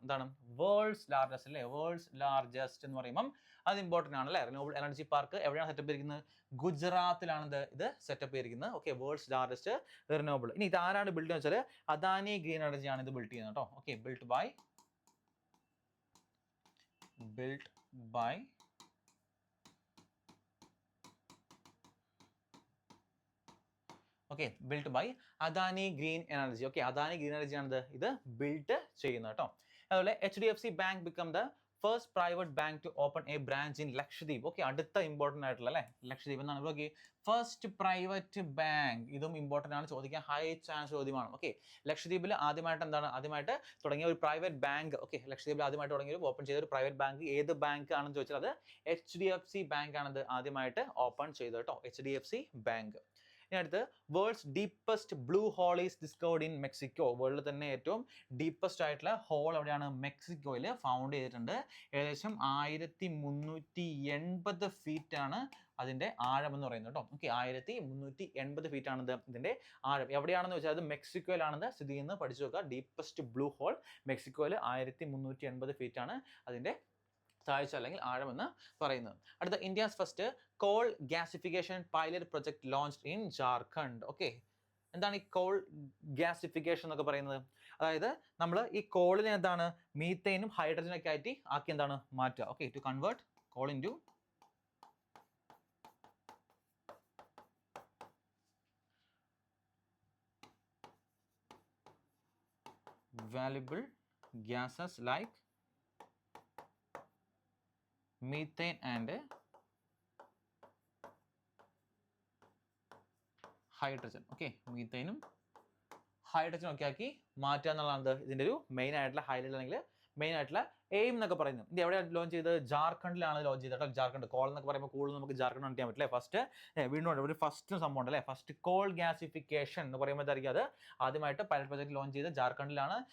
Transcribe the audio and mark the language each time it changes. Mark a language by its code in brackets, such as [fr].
[ml] എന്താണ് world's largest അല്ലേ? World's largest എന്ന് പറയുമ്പം അത് ഇമ്പോർട്ടൻ്റ് ആണ് അല്ലേ? റിന്യൂവബിൾ എനർജി പാർക്ക് എവിടെയാണ് സെറ്റപ്പ് ചെയ്തിരിക്കുന്നത്? ഗുജറാത്തിലാണ് ഇത് സെറ്റപ്പ് ചെയ്തിരിക്കുന്നത്. Okay, world's largest renewable. ഇനി ഇത് ആരാണ് ബിൽഡ് എന്ന് വെച്ചാൽ അദാനി ഗ്രീൻ എനർജി ആണ് ഇത് ബിൽഡ് ചെയ്യുന്നത് കേട്ടോ. Okay, build by [en] built by built by Adani Green Energy. [ml] Adani Green Energy ആണ് ഇത് built ചെയ്യുന്നത് കേട്ടോ. അതുപോലെ [en] HDFC Bank become the first private bank to open a branch in Lakshadweep. [ml] അടുത്ത ഇമ്പോർട്ടന്റ് ആയിട്ടുള്ള അല്ലേ ലക്ഷദ്വീപ് എന്നാണ്. ഫസ്റ്റ് പ്രൈവറ്റ് ബാങ്ക്, ഇതും ഇമ്പോർട്ടന്റ് ആണ്, ചോദിക്കാൻ ഹൈ ചാൻസ് ചോദ്യമാണ്. ലക്ഷദ്വീപിൽ ആദ്യമായിട്ട് തുടങ്ങിയ ഒരു പ്രൈവറ്റ് ബാങ്ക്. ലക്ഷദ്വീപിൽ ആദ്യമായിട്ട് തുടങ്ങിയ ഓപ്പൺ ചെയ്ത ഒരു പ്രൈവറ്റ് ബാങ്ക് ഏത് ബാങ്ക് ആണെന്ന് ചോദിച്ചാൽ അത് HDFC ബാങ്ക് ആണത് ആദ്യമായിട്ട് ഓപ്പൺ ചെയ്തത് കേട്ടോ. HDFC bank. ഇനി അടുത്ത് [en] World's deepest blue hole is discovered in Mexico. [ml] വേൾഡിൽ തന്നെ ഏറ്റവും ഡീപ്പസ്റ്റ് ആയിട്ടുള്ള ഹോൾ എവിടെയാണ്? മെക്സിക്കോയിൽ ഫൗണ്ട് ചെയ്തിട്ടുണ്ട്. ഏകദേശം 1380 ഫീറ്റ് ആണ് അതിന്റെ ആഴം എന്ന് പറയുന്നത് കേട്ടോ. 1380 ഫീറ്റ് ആണ് ഇതിന്റെ ആഴം. എവിടെയാണെന്ന് വെച്ചാൽ അത് മെക്സിക്കോയിലാണെന്ന് സ്ഥിതി ചെയ്യുന്നത്. പഠിച്ചു നോക്കുക. ഡീപ്പസ്റ്റ് ബ്ലൂ ഹോൾ മെക്സിക്കോയിൽ 1380 ഫീറ്റ് ആണ് അതിന്റെ താഴ്ച അല്ലെങ്കിൽ ആഴം എന്ന് പറയുന്നത്. അടുത്ത [en] India's first coal gasification pilot project launched in Jharkhand. [ml] എന്താണ് ഈ കോൾ ഗ്യാസിഫിക്കേഷൻ എന്നൊക്കെ പറയുന്നത്? അതായത് നമ്മൾ ഈ കോളിനെ എന്താണ് മീത്തേനും ഹൈഡ്രജനൊക്കെ ആയിട്ട് ആക്കി എന്താണ് മാറ്റുക. [en] To convert coal into valuable gases like methane and hydrogen. [ml] മീത്തേനും ഹൈഡ്രജനും ഒക്കെ ആക്കി മാറ്റുക എന്നുള്ളതാണ് ഇതിന്റെ ഒരു മെയിൻ ആയിട്ടുള്ള ഹൈലൈറ്റ് അല്ലെങ്കിൽ മെയിൻ ആയിട്ടുള്ള എയിം എന്നൊക്കെ പറയുന്നത്. ഇത് എവിടെയാണ് ലോഞ്ച് ചെയ്തത്? ജാർഖണ്ഡിലാണ് ലോഞ്ച് ചെയ്തത് കേട്ടോ. ജാർഖണ്ഡ്. കോൾ എന്നൊക്കെ പറയുമ്പോൾ കൂടുതൽ നമുക്ക് ജാർഖണ്ഡ് ചെയ്യാൻ പറ്റില്ലേ. വീണ്ടും ഒരു ഫസ്റ്റ് സംഭവം ഉണ്ട് അല്ലേ, ഫസ്റ്റ് കോൾ ഗ്യാസിഫിക്കേഷൻ എന്ന് പറയുമ്പോഴായിരിക്കും അത് ആദ്യമായിട്ട് പൈലറ്റ് പ്രോജക്ട് ലോഞ്ച് ചെയ്ത് ജാർഖണ്ഡിലാണ്.